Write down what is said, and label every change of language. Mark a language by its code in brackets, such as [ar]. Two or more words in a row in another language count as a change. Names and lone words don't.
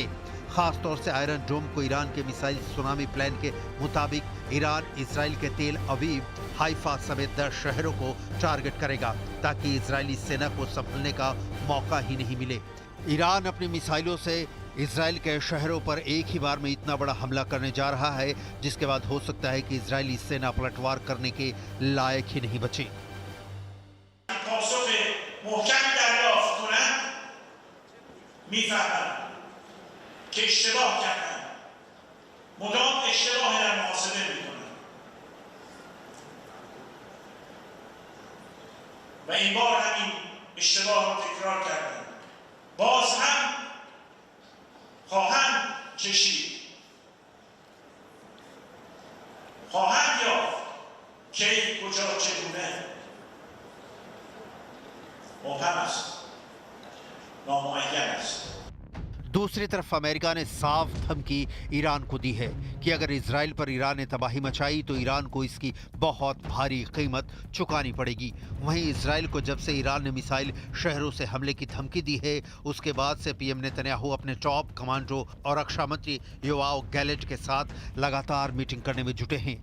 [hi] खास तौर से आयरन डोम को ईरान के [en] missile tsunami plan [hi] के मुताबिक ईरान इजराइल के तेल अवीव, हाइफा समेत 10 शहरों को टारगेट करेगा ताकि इजरायली सेना को संभलने का मौका ही नहीं मिले। ईरान अपनी मिसाइलों से इजराइल के शहरों पर एक ही बार में इतना बड़ा हमला करने जा रहा है जिसके बाद हो सकता है कि इजरायली सेना पलटवार करने के लायक ही नहीं बचे। [fa] که اشتباه کردن مدام اشتباه در محاسبه میکنن و این بار همین اشتباه رو تکرار کردن. باز هم خواهند کشید، خواهند یافت کی کجا چگونه مبهم است، نامعین است. [hi] दूसरी तरफ अमेरिका ने साफ धमकी ईरान को दी है कि अगर इजराइल पर ईरान ने तबाही मचाई तो ईरान को इसकी बहुत भारी कीमत चुकानी पड़ेगी। वहीं इजराइल को जब से ईरान ने मिसाइल शहरों से हमले की धमकी दी है उसके बाद से पीएम नेतन्याहू अपने [en] top commando [hi] और रक्षा मंत्री योआव गैलेंट के साथ लगातार मीटिंग करने में जुटे हैं।